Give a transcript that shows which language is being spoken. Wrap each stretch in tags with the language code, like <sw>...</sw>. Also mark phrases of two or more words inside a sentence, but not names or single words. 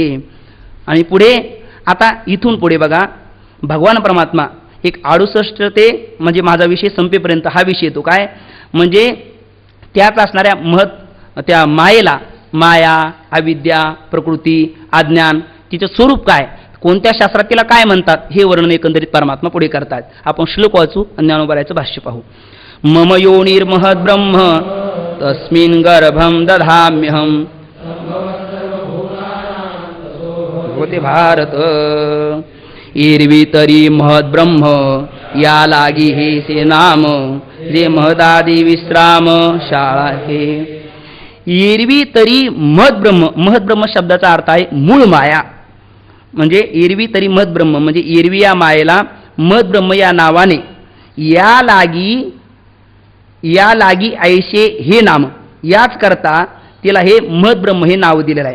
<mr>आणि पुढे आता इथून पुढे बघा भगवान परमात्मा एक 68 ते म्हणजे माझा विषय संपेपर्यंत हा विषय येतो काय म्हणजे त्याच असणाऱ्या त्या मायेला माया अविद्या प्रकृती अज्ञान तिचं स्वरूप काय, कोणत्या शास्त्रात तिला काय म्हणतात हे वर्णन एकंदरीत परमात्मा पुढे करतात. आपण श्लोक वाचू आणि ज्ञानोबरायचं भाष्य पाहू.</mr> <sa>मम योनिर्महद ब्रह्म तस्मिन् गर्भं दधाम्यहम् होते भारत</sa> <mr>एरवी तरी महद ब्रह्म या लागी हे से नाम जे महदादी विश्राम शाळा हे. एरवी तरी महद ब्रह्म शब्दाचा अर्थ आहे मूळ माया. म्हणजे एरवी तरी महद ब्रह्म म्हणजे एरवी या मायेला महद ब्रह्म या नावाने या लागी ऐशे हे नाम याच करता तिला हे महद ब्रह्म हे नाव दिलेलं आहे.</mr>